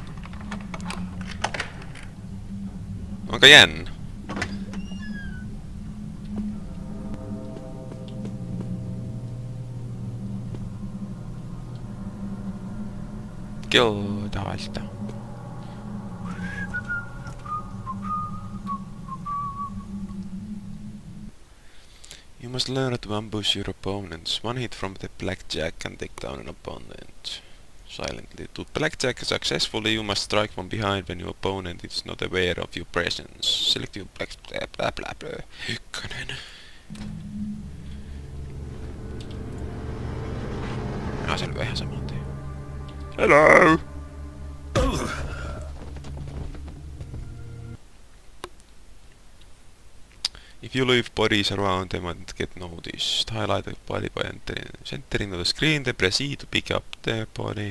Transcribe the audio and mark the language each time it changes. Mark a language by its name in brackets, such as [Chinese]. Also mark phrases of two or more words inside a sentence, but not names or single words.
[Finnish] Onko jännä? Keltaista. [English] You must learn to ambush your opponents. One hit from the blackjack can take down an opponent silently. To blackjack successfully, you must strike from behind when your opponent is not aware of your presence. Select your black. [Finnish] Ykkönen. Selvä ihan saman tien. [English] Hello! If If you leave bodies around, they might get noticed. Highlight the body by centering of the screen, then press E to pick up the body.